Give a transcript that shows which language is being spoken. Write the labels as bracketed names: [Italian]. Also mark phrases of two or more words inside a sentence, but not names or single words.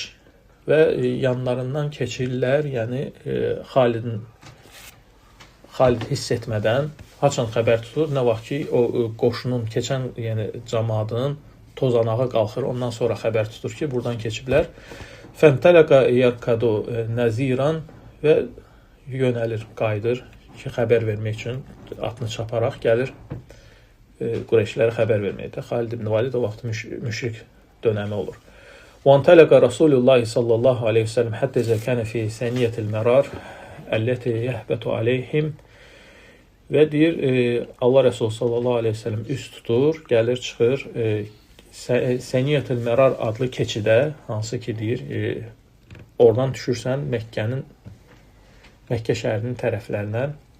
[Azerbaijani] Və yanlarından keçirlər, yəni Xalid hiss etmədən haçan xəbər tutur, nə vaxt ki, o qoşunun keçən, yəni cəmaatının tozanağı qalxır, ondan sonra xəbər tutur ki, buradan keçiblər. [Arabic] فانطلق يركض نذيرا [Azerbaijani] və yönəlir, qayıdır ki, xəbər vermək üçün atını çaparaq gəlir Qureyşlərə xəbər verməkdə. Xalid ibn Valid o vaxt müşrik dönəmi olur. [Arabic] وانطلق رسول الله صلى الله عليه وسلم حتى إذا كان في ثانية المرار التي يهبط عليهم [Azerbaijani] və deyir, Allah Resulü [Arabic] صلى الله عليه وسلم [Azerbaijani] üst tutur, gəlir, çıxır Səniyyətül Mərar adlı keçidə, hansı ki deyir, oradan düşürsən Məkkə şəhərinin tərəflərindən.